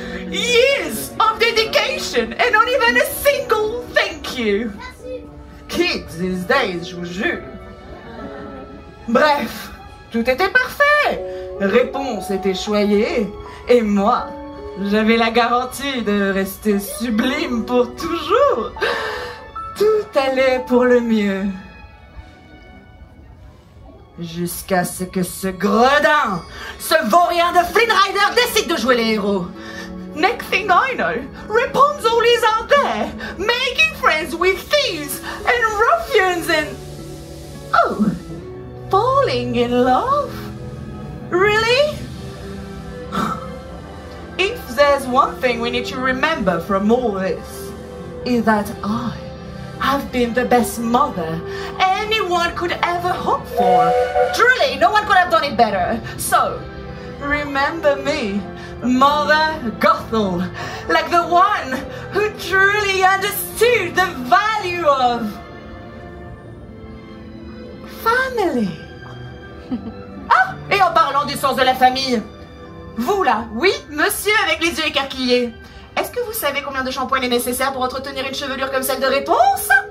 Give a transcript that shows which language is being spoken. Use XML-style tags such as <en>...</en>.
<en>Years of dedication and not even a single thank you. Kids these days,</en> <fr>je vous jure. Bref, tout était parfait. Réponse était choyée. Et moi, j'avais la garantie de rester sublime pour toujours. Tout allait pour le mieux. Jusqu'à ce que ce gredin, ce vaurien de Flynn Rider décide de jouer les héros.</fr> <en>Next thing I know, Rapunzel is out there, making friends with thieves and ruffians and... Oh, falling in love? Really? If there's one thing we need to remember from all this, is that I have been the best mother anyone could ever hope for. Truly, no one could have done it better. So, remember me, Mother Gothel, like the one who truly understood the value of family.</en> <fr>Ah, et en parlant du sens de la famille, vous là, oui, monsieur avec les yeux écarquillés, est-ce que vous savez combien de shampoing il est nécessaire pour entretenir une chevelure comme celle de Réponse?</fr>